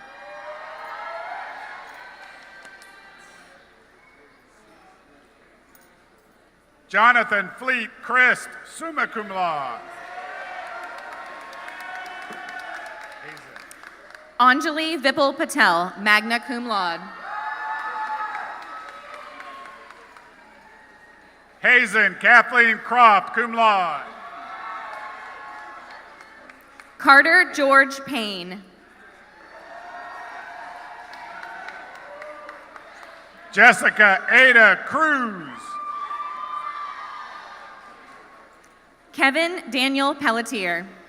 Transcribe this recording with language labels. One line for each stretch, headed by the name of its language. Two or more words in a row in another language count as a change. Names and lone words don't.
English: Jonathan Fleet Christ,
Latin: summa cum laude. Anjali Vipul Patel, magna cum laude. Hazen Kathleen Croft, cum laude.
English: Carter George Payne. Jessica Ada Cruz. Kevin Daniel Pelletier.